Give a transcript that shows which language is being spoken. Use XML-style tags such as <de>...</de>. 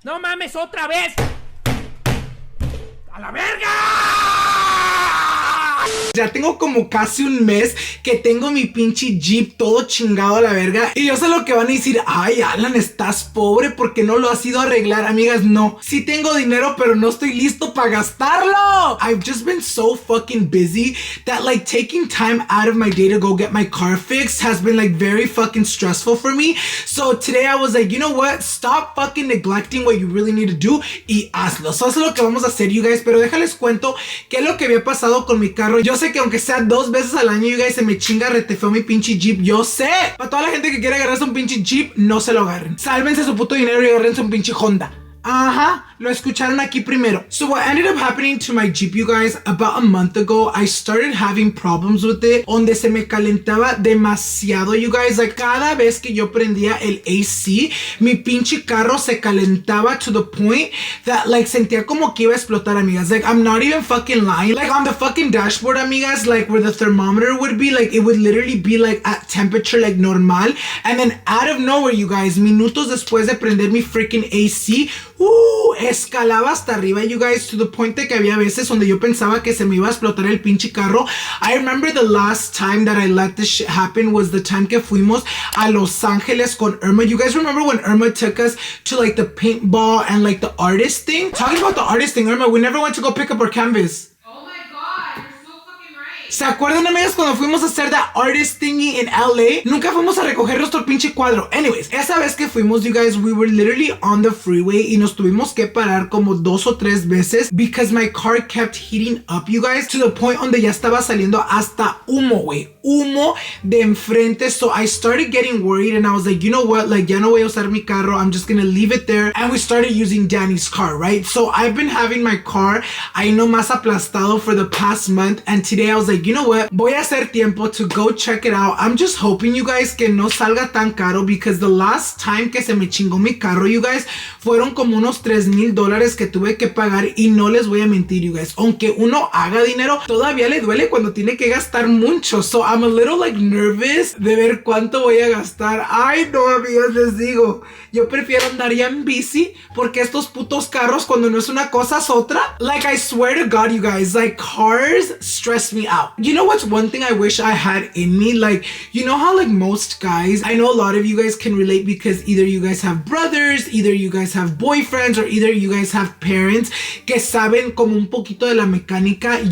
<es>¡No mames, otra vez! ¡A la verga! Ya tengo como casi un mes que tengo mi pinche Jeep todo chingado a la verga. Y yo sé lo que van a decir. Ay, Alan, estás pobre porque no lo has ido a arreglar. Amigas, no. Sí tengo dinero, pero no estoy listo para gastarlo.</es> <en>I've just been so fucking busy that like taking time out of my day to go get my car fixed has been like very fucking stressful for me. So today I was like, you know what? Stop fucking neglecting what you really need to do</en> <es>y hazlo. So eso es lo que vamos a hacer,</es> <en>you guys.</en> <es>Pero déjales cuento qué es lo que había pasado con mi carro. Yo sé que aunque sea 2 veces al año, you guys, se me chinga retefeo mi pinche Jeep. Yo sé. Para toda la gente que quiere agarrarse un pinche Jeep, no se lo agarren. Sálvense su puto dinero y agárrense un pinche Honda. Ajá, lo escucharon aquí primero.</es> <en>So what ended up happening to my Jeep, you guys, about a month ago, I started having problems with it,</en> <es>donde se me calentaba demasiado, you guys. Like, cada vez que yo prendía el AC, mi pinche carro se calentaba</es> <en>to the point that,</en> <es>like, sentía como que iba a explotar, amigas.</es> <en>Like, I'm not even fucking lying. Like, on the fucking dashboard, amigas, like, where the thermometer would be, like, it would literally be, like, at temperature, like, normal. And then, out of nowhere, you guys,</en> <es>minutos después de prender mi freaking AC, escalaba hasta arriba, you guys,</es> <en>to the point</en> <es>de que había veces donde yo pensaba que se me iba a explotar el pinche carro.</es> <en>I remember the last time that I let this shit happen was the time</en> <es>que fuimos a Los Angeles con Irma.</es> <en>You guys remember when Irma took us to like the paintball and like the artist thing? Talking about the artist thing, Irma, we never went to go pick up our canvas.</en> <es>¿Se acuerdan, amigas, cuando fuimos a hacer</es> <en>that artist thingy in LA?</en> <es>Nunca fuimos a recoger nuestro pinche cuadro. Anyways, esa vez que fuimos,</es> <en>you guys, we were literally on the freeway</en> <es>y nos tuvimos que parar como 2 o 3 veces</es> <en>because my car kept heating up, you guys, to the point</en> <es>donde ya estaba saliendo hasta humo, güey. Humo de enfrente.</es> <en>So I started getting worried and I was like, you know what?</en> <es>Like, ya no voy a usar mi carro.</es> <en>I'm just gonna leave it there. And we started using Danny's car, right? So I've been having my car</en> <es>ahí nomás aplastado</es> <en>for the past month. And today I was like, you know what?</en> <es>Voy a hacer tiempo</es> <en>to go check it out. I'm just hoping, you guys,</en> <es>que no salga tan caro</es> <en>because the last time</en> <es>que se me chingó mi carro, you guys, fueron como unos $3,000 que tuve que pagar y no les voy a mentir, you guys. Aunque uno haga dinero, todavía le duele cuando tiene que gastar mucho.</es> <en>So I'm a little like nervous</en> <es>de ver cuánto voy a gastar. Ay, no, amigas, les digo. Yo prefiero andar ya en bici porque estos putos carros cuando no es una cosa es otra.</es> <en>Like, I swear to God, you guys, like, cars stress me out. You know what's one thing I wish I had in me? Like, you know how like most guys, I know a lot of you guys can relate because either you guys have brothers, either you guys have boyfriends, or either you guys have parents</en> <es>que saben como un poquito de la mecánica.</es>